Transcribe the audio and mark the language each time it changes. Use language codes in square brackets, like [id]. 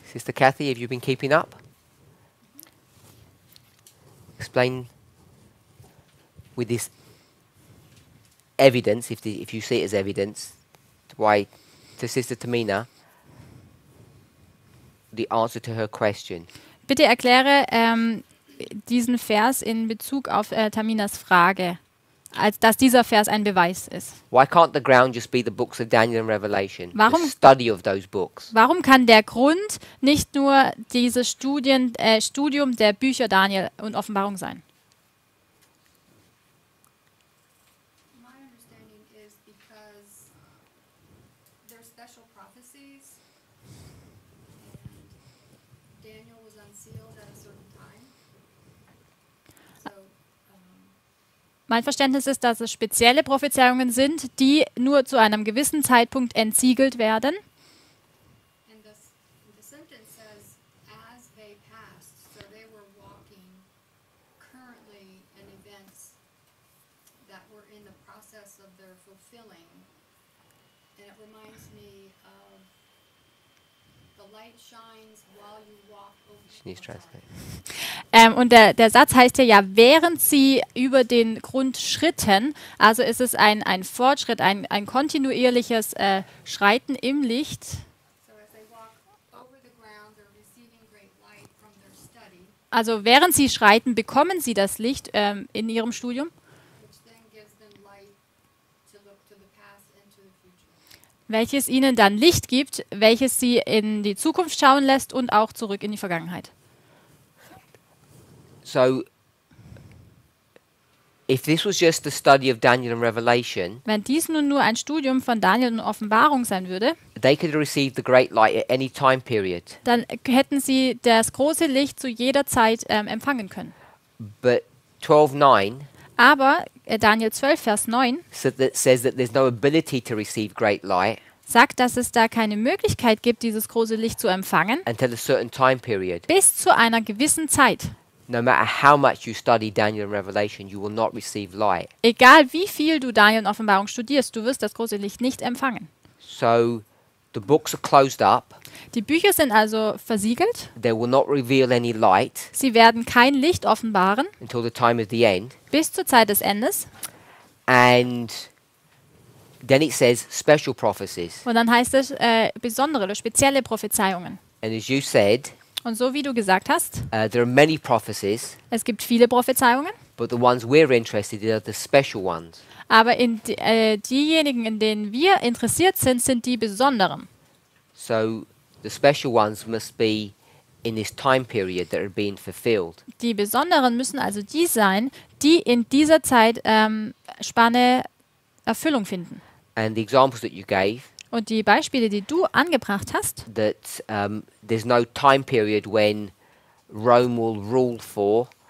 [en] Sister Kathy, have you been keeping up? Explain with this evidence, if you see it as evidence, why to Sister Tamina the answer to her question. [de] Bitte erkläre diesen Vers in Bezug auf Taminas Frage, als dass dieser Vers ein Beweis ist. [en] Why can't the ground just be the books of Daniel and Revelation? [de] Warum- [en] The study of those books. [de] Warum kann der Grund nicht nur dieses Studium der Bücher Daniel und Offenbarung sein? [en] My understanding is because they're special prophecies, and Daniel was unsealed at a certain time. So, [de] Mein Verständnis ist, dass es spezielle Prophezeiungen sind, die nur zu einem gewissen Zeitpunkt entsiegelt werden. [en] and the sentence says, as they passed, so they were walking currently in events that were in the process of their fulfilling. And it reminds me of the light shines while you walk over She needs the water. translate. [de] Und der Satz heißt ja, während sie über den Grund schritten, also ist es ein Fortschritt, ein kontinuierliches Schreiten im Licht. [en] So as they walk over the ground, they're receiving great light from their study, [de] Also während sie schreiten, bekommen sie das Licht in ihrem Studium, [en] which then gives them light to look to the past and to the future. [de] welches ihnen dann Licht gibt, welches sie in die Zukunft schauen lässt und auch zurück in die Vergangenheit. [en] So, if this was just the study of Daniel and Revelation, [de] Wenn dies nun nur ein Studium von Daniel und Offenbarung sein würde, [en] they could have received the great light at any time period. [de] dann hätten sie das große Licht zu jeder Zeit empfangen können. [en] But 12:9 [de] Aber Daniel 12, Vers 9 [en] says that there's no ability to receive great light [de] sagt, dass es da keine Möglichkeit gibt, dieses große Licht zu empfangen, [en] until a certain time period. [de] bis zu einer gewissen Zeit. [en] No matter how much you study Daniel and Revelation, you will not receive light. [de] Egal wie viel du Daniel und Offenbarung studierst, du wirst das große Licht nicht empfangen. [en] So the books are closed up. [de] Die Bücher sind also versiegelt. [en] They will not reveal any light [de] Sie werden kein Licht offenbaren [en] until the time of the end. [de] bis zur Zeit des Endes. [en] And then it says special prophecies. [de] Und dann heißt es besondere oder spezielle Prophezeiungen. [en] And as you said, [de] Und so wie du gesagt hast, [en] there are many prophecies, [de] es gibt viele Prophezeiungen, [en] but the ones we're interested in are the special ones. [de] aber diejenigen, in denen wir interessiert sind, sind die besonderen. [en] So the special ones must be in this time period that are being fulfilled. [de] Die besonderen müssen also die sein, die in dieser Zeitspanne Erfüllung finden. [en] And the examples that you gave, [de] Und die Beispiele, die du angebracht hast, [en] that there's no time period when Rome will rule for.